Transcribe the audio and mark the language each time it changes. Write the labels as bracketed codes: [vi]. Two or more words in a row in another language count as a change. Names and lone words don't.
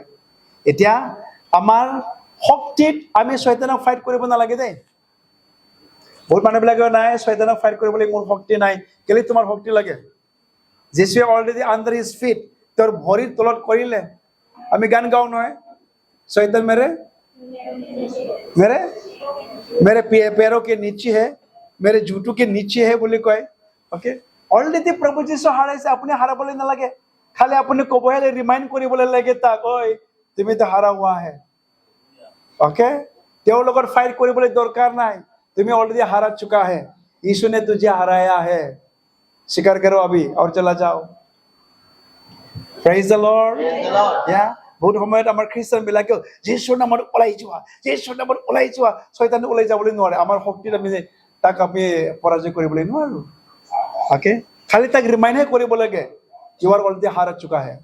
[as] এতিয়া আমাৰ শক্তিত আমি শয়তানক ফাইট কৰিব নালাগে দেই। বহুত মানুহবিলাকে নাই, শয়তানক ফাইট কৰিবলৈ মোৰ শক্তি নাই। কেলে তোমাৰ শক্তি লাগে? যিশুৱে [en] already under his feet, [as] তেওঁৰ ভৰিৰ তলত কৰিলে। আমি গান গাওঁ নহয়, শয়তান [hi] मेरे पैरों के नीचे है, मेरे जूतों के नीचे है [as] বুলি কয়। অকে, অলৰেডি প্ৰভু যীশু হাৰাইছে, আপুনি হাৰাবলৈ নালাগে। খালি আপুনি ক'বহে, ৰিমাইণ্ড কৰিবলৈ লাগে তাক, ঐ তুমিতো [hi] हारा हुआ है। [as] অকে, তেওঁৰ লগত ফাইট কৰিবলৈ দৰকাৰ নাই, তুমি অলৰেডি [hi] हारा चुका है। यीशु ने तुझे हराया है, स्वीकार करो अभी और चला जाओ। [en] Praise the Lord. [as] বহুত সময়ত আমাৰ খ্ৰীষ্টান বিলাকেও যীশুৰ নামত ওলাই যোৱা, যীশুৰ নামত ওলাই যোৱা, শয়তানে ওলাই যাবলৈ নোৱাৰে। আমাৰ শক্তিত আমি তাক আমি পৰাজয় কৰিবলৈ নোৱাৰো। অকে, খালি তাক ৰিমাইণ্ডহে কৰিব লাগে, [en] you are already [hi] हारा चुका है।